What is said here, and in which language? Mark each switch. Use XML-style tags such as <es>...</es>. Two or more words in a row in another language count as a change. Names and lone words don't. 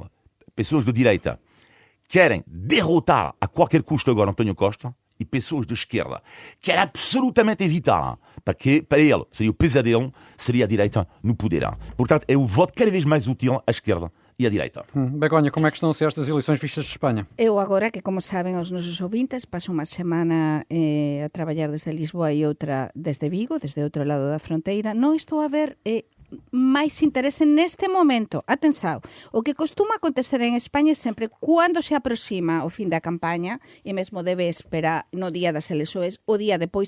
<pt>Pessoas de direita querem derrotar a qualquer custo agora António Costa, e pessoas de esquerda querem absolutamente evitar, porque para ele seria o pesadelo, seria a direita no poder. Portanto, é o voto cada vez mais útil à esquerda e à direita. Begonha, como é que estão a ser estas eleições vistas de Espanha?</pt> <gl>Eu agora, que como saben os nosos ouvintes, paso unha semana a traballar desde Lisboa e outra desde Vigo, desde outro lado da fronteira, non estou a ver máis interese neste momento. Atenção, o que costuma acontecer en España é sempre cando se aproxima o fin da campaña, e mesmo debe esperar no día das eleições, o día depois.</gl>